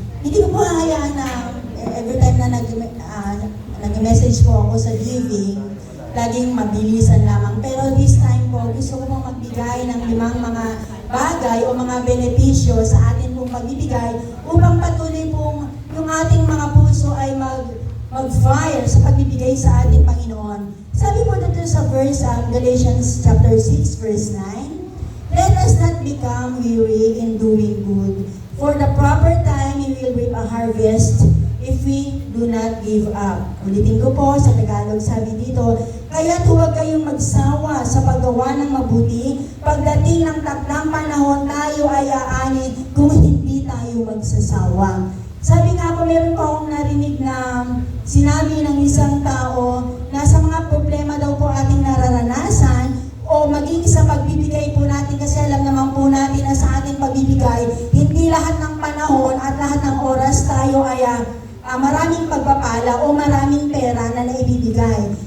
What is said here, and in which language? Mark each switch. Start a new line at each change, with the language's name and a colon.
Filipino: Hindi ko po hahayaan na
English: every time
Filipino: na nag-message po ako sa giving, laging mabilisan lamang. Pero
English: this time
Filipino: po, gusto ko pong magbigay ng 5 mga bagay o mga benepisyo sa atin pong pagbibigay upang patuloy pong yung ating mga puso ay mag-fire sa pagbibigay sa ating Panginoon. Sabi po dito sa verse,
English: Galatians chapter 6, verse 9, let us not become weary in doing good. For the proper time, we will reap a harvest if we do not give up.
Filipino: Ulitin ko po sa Tagalog, sabi dito, kaya huwag kayong magsawa sa paggawa ng mabuti. Pagdating ng takdang panahon, tayo ay aani kung hindi tayo magsasawa. Sabi nga po, meron pa akong narinig na sinabi ng isang tao na sa mga problema daw po ating nararanasan o maging sa pagbibigay po natin, kasi alam naman po natin na sa ating pagbibigay, hindi lahat ng panahon at lahat ng oras tayo ay maraming pagpapala o maraming pera na naibibigay.